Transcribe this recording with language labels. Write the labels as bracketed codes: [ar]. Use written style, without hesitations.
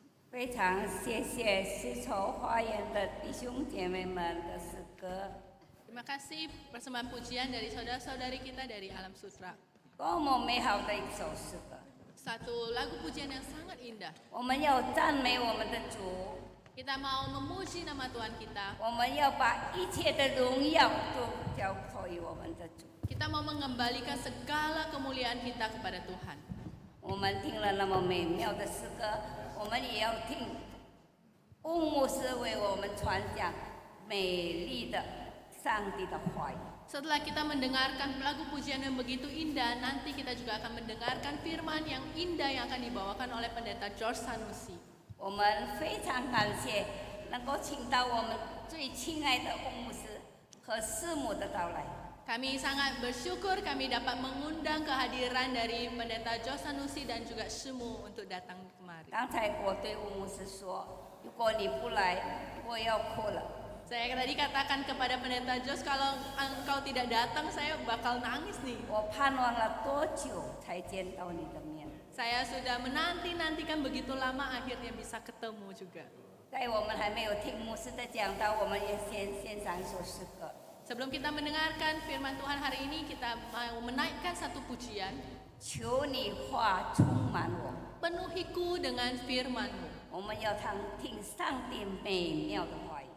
[zh] 非常谢谢丝绸花园的弟兄姐妹们的诗歌， [id] Terima kasih persembahan pujian dari saudara-saudari kita dari Alam Sutra. [zh] 多么美好的一首诗歌！ [id] Satu lagu pujian yang sangat indah. [zh] 我们要赞美我们的主， [id] Kita mau memuji nama Tuhan kita. [zh] 我们要把一切的荣耀都交托于我们的主。 [id] Kita mau mengembalikan segala kemuliaan kita kepada Tuhan. [zh] 我们听了那么美妙的诗歌，我们也要听翁牧师为我们传讲美丽的上帝的话语。 [id] Setelah kita mendengarkan lagu pujian yang begitu indah, nanti kita juga akan mendengarkan firman yang indah yang akan dibawakan oleh pendeta George Sanusi. [zh] 我们非常感谢能够请到我们最亲爱的翁牧师和师母的到来。 [id] Kami sangat bersyukur kami dapat mengundang kehadiran dari pendeta George Sanusi dan juga Semu untuk datang kemari. [zh] 刚才我对翁牧师说，如果你不来，我要哭了。 [id] Saya tadi katakan kepada pendeta George, kalau engkau tidak datang, saya bakal nangis nih. [zh] 我盼望了多久才见到你的面？ [id] Saya sudah menanti-nantikan begitu lama, akhirnya bisa ketemu juga. [zh] 在我们还没有听牧师的讲道，我们也先献上一首诗歌。 [id] Sebelum kita mendengarkan firman Tuhan hari ini, kita mau menaikkan satu pujian. [zh] 求你话充满我， [id] Penuhiku dengan firman-Mu. [zh] 我们要听上帝美妙的话语。